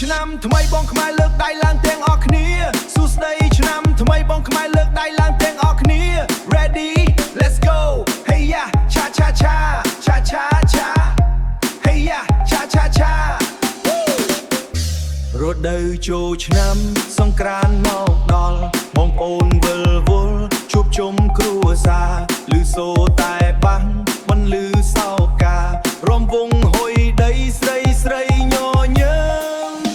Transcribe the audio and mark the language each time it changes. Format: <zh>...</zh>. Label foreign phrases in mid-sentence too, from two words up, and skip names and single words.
<km>ថ្មីបងខ្មែរលើកដៃឡើងទាំងអស់គ្នាសួស្ដីឆ្នាំថ្មីបងខ្មែរលើកដៃឡើងទាំងអស់គ្នា</km> <en>Ready let's go</en> <km>Hey ya cha cha cha cha cha cha Hey ya cha cha cha រដូវចូលឆ្នាំសង្ក្រាន្តមកដល់បងប្អូនវិលវល់ជួបជុំគ្រួសារឮសូរតែបាំងបន្លឺសោការំវងហុយដីស្រីស្រីញញឹម</km>